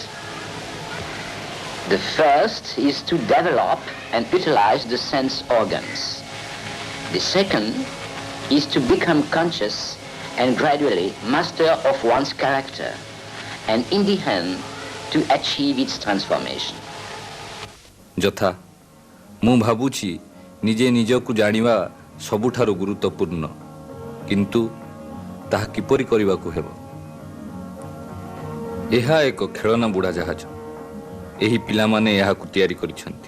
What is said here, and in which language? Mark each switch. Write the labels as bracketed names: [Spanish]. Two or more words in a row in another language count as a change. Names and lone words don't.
[English] The first is to develop and utilize the sense organs. The second is to become conscious and gradually master of one's character, and in the end, to achieve its transformation. [Odia] ଯଥା ମୁଁ ଭାବୁଛି ନିଜେ ନିଜକୁ ଜାଣିବା ସବୁଠାରୁ ଗୁରୁତ୍ୱପୂର୍ଣ୍ଣ, କିନ୍ତୁ ତାହା କିପରି କରିବାକୁ ହେବ? ଏହା ଏକ ଖେଳନା ବୁଡ଼ା ଜାହାଜ। ଏହି ପିଲାମାନେ ଏହାକୁ ତିଆରି କରିଛନ୍ତି।